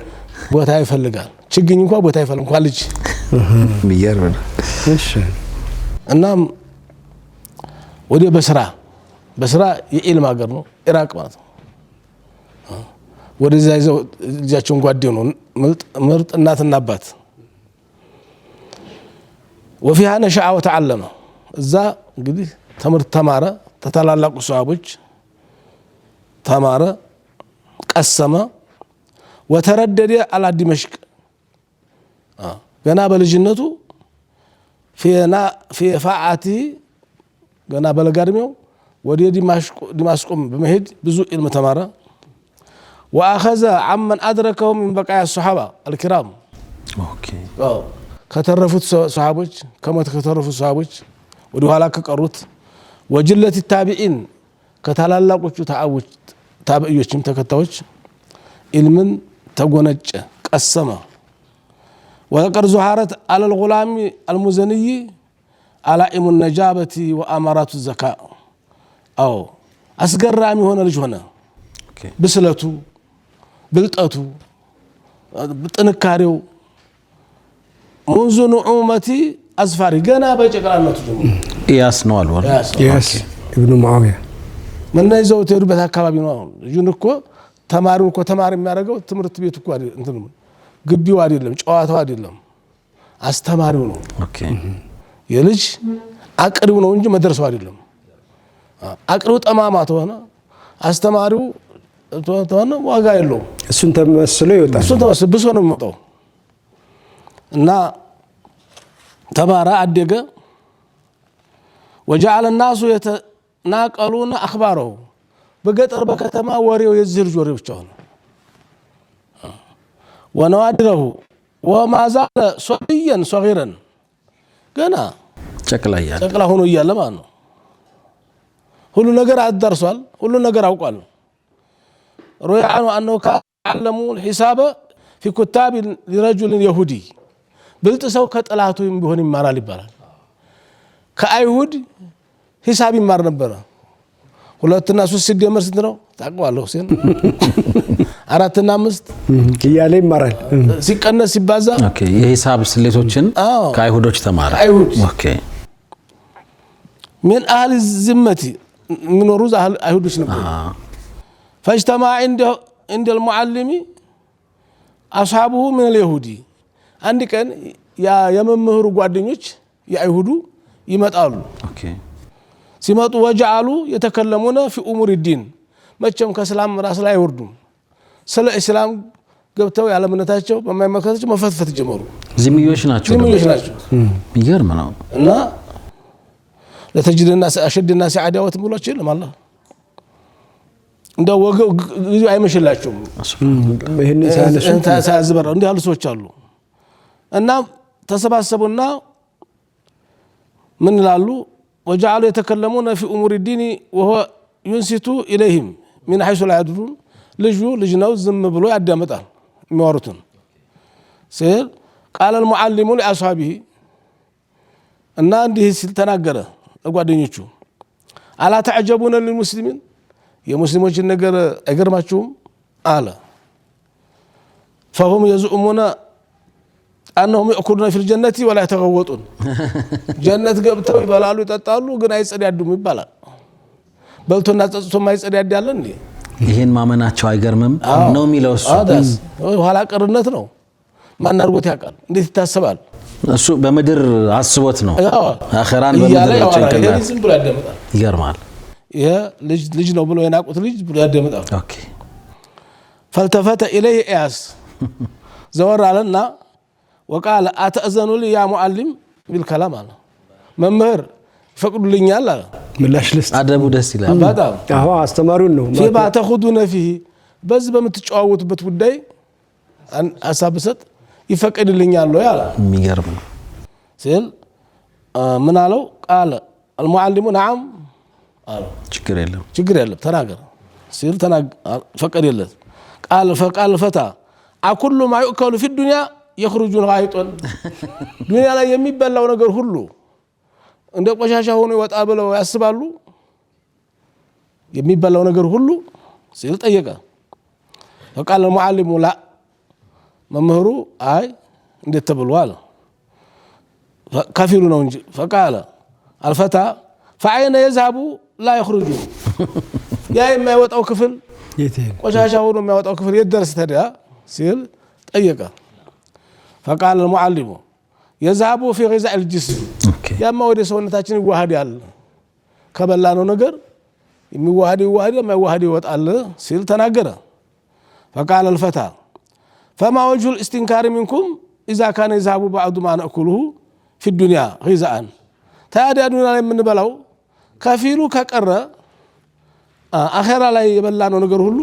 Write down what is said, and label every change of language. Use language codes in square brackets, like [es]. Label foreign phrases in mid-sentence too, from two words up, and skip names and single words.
[am] ቦታ ይፈልጋል ችግኝ እንኳን ቦታ ይፈልጋል እንኳን ልጅ የሚገርም ነው እሺ እናም ወደ በስራ የኢልም ሀገር ነው ኢራቅ ማለት ነው ወደዛ ይዘው ልጃቸውን ጓደው ነው ምርጥ እናትና አባት [ar] وفيها نشأ وتعلم [am] እዛ እንግዲህ ትምህርት ተማረ ተታላላቁ ሷሃቦች ተማረ ቀሰመ [ar] وتردد على دمشق [am] ገና በልጅነቱ [ar] في فاعته [am] ገና በለጋድሜው ወደ دمشق በመሄድ ብዙ علم ተማረ [ar] واخذ عمن ادركه من بقايا الصحابه الكرام [am] اوكي ከተረፉት ሷሃቦች ከተረፉት ሷሃቦች ወደ ኋላ ከቀሩት ወጅለት التابعين ከታላላቆቹ ታቢዒዎችም ተከታዮች علምን ተጎነጨ ቀሰመ [ar] وقد ظهرت على الغلام المزني علائم النجابة وأمارات الذكاء أو أسقرامي هنا [am] ልጅ ሆነ ብስለቱ ብልጠቱ ጥንካሬው [ar] منذ نعومة أظفاري [am] ገና በጨቅላነቱ ጀምሮ ኢያስ ነው አልወር ኢያስ ኢብኑ ሙአዊያ ምን ይዘው ተሩበት አካባቢ ነው ልጁን እኮ ተማሪው እኮ ተማሪ የሚያደርገው ትምህርት ቤት እኮ እንትን ግቢው አይደለም ጨዋታው አይደለም አስተማሪው ነው ኦኬ የልጅ አቅሪው ነው እንጂ መድረሳው አይደለም አቅሪው ጠማማ ተሆነ አስተማሪው ተሆነ ዋጋ የለውም እሱን ተመስሎ ይወጣል እሱን ተመስብሶ ነው የሚወጣው እና ተማራ አደገ [ar] وجعل الناس يتناقلون اخباره [am] በገጠር በከተማ ወሬው የዚህ ልጅ ወሬ ብቻ ሆነ [ar] ونوادره وما زال صبيا صغيرا [am] ገና ጨቅላ ሆኖ እያለ ማለት ነው ሁሉ ነገር አደርሷል ሁሉ ነገር አውቋል [ar] روي عنه انه كان يعلم الحساب في كتاب لرجل يهودي [am] ብልጥ ሰው ከጥላቱ ቢሆን ይማራል ይባላል ከአይሁድ ሂሳብ ይማር ነበር 2 እና 3 ሲደመር ስንት ነው ታውቃለህ ሁሴን 4 እና 5 ይያለ ይማራል ሲቀነስ ሲባዛ ኦኬ የሂሳብ ስሌቶችን ከአይሁዶች ተማረ ኦኬ [ar] من اهل الذمه من روز اهل [am] አይሁዶች ነበር [ar] فاجتمع عند المعلم اصحابه من اليهودي [am] አንድ ቀን የመምህሩ ጓደኞች የአይሁዱ ይመጣሉ ኦኬ ሲመጡ ወجعሉ የተከለሙና [ar] في امور الدين [am] መቼም ከእስላም ራስ ላይ አይወርዱም ስለ እስላም ገብተው ያለምነታቸው በማይመከታቸው መፈትፈት ጀመሩ ዝምዮች ናቸው ይገርም ነው እና ለተጅድና [ar] اشد الناس عداوه [am] ብሏቸው ለማለት እንደው ወገው አይመሽላቸውም ይሄን ሳያዝበራ እንዴ ያሉ ሰዎች አሉ እና ተሰባሰቡና ምን ይላሉ [ar] وجعلوا يتكلمون في امور الدين وهو ينصت اليهم من حيث لا يدرون [am] ልጅ ነው ዝም ብሎ ያዳምጣል የሚወሩትን ሲል [ar] قال المعلم لاصحابه [am] እና እንዲህ ሲል ተናገረ ለጓደኞቹ አላ [ar] ተعجبون للمسلمين [am] የሙስሊሞችን ነገር አይገርማችሁም አለ [ar] فهم يزعمون انهم ياكلون في الجنه ولا يتغوطون [am] جنت ገብተው ይበላሉ ይጠጣሉ ግን አይጸዳዱም ይባላል በልቶና ጸጽቶ ማይጸዳድ ያለ እንዴ ይሄን ማመናቸው አይገርምም ነው የሚለው እሱ ኋላ ቀርነት ነው ማን አርጎት ያውቃል እንዴት ይታሰባል እሱ በመድር አስቦት ነው አኺራን በመድር ጭንቅላት ዝም ብሎ ያደምጣል ይገርማል ይሄ ልጅ ነው ብሎ የናቁት ልጅ ብሎ ያደምጣል ኦኬ [ar] فالتفت اليه اياس زور علينا وقال اتاذن لي يا معلم بالكلام انا [am] መምህር ፈቅዱልኛል አለ ምላሽ ልስጥ አደቡ ደስ ይላል በጣም አዎ አስተማሪው ነው [ar] فيما تاخذون فيه [am] በዚህ በመትጫወቱበት ጉዳይ አሳብሰጥ ይፈቀድልኛል ነው ያለ የሚገርም ነው ሲል ምን አለው [ar] قال المعلم نعم [am] አለ ችግር የለም ተናገር ሲል ፈቀደለት [ar] قال الفتى اكل ما يؤكل في الدنيا يخرج غائطا [am] ዱንያ ላይ የሚበላው ነገር ሁሉ እንደ ቆሻሻ ሆኖ ይወጣ ብለው ያስባሉ የሚበላው ነገር ሁሉ ሲል ጠየቀ [ar] فقال المعلم لا [am] መምህሩ አይ እንዴት ተብሏል ከፊሉ ነው እንጂ [ar] فقال الفتى فأين يذهب لا يخرج [am] ያ የማይወጣው ክፍል ቆሻሻ ሆኖ የሚያወጣው ክፍል የደረሰ ታዲያ ሲል ጠየቀ [ar] فقال المعلم يذهب في غذاء الجسم [am] ያማ ወደ ሰውነታችን ይዋሃዳል ከበላነው ነገር የሚዋሃድ የማይዋሃድ ይወጣል ሲል ተናገረ [ar] فقال الفتى فما وجه الاستنكار منكم إذا كان يذهب بعض ما نأكله في الدنيا غذاء [am] ታዲያ ዱንያ ላይ የምንበላው ከፊሉ ከቀረ አኺራ ላይ የበላነው ነገር ሁሉ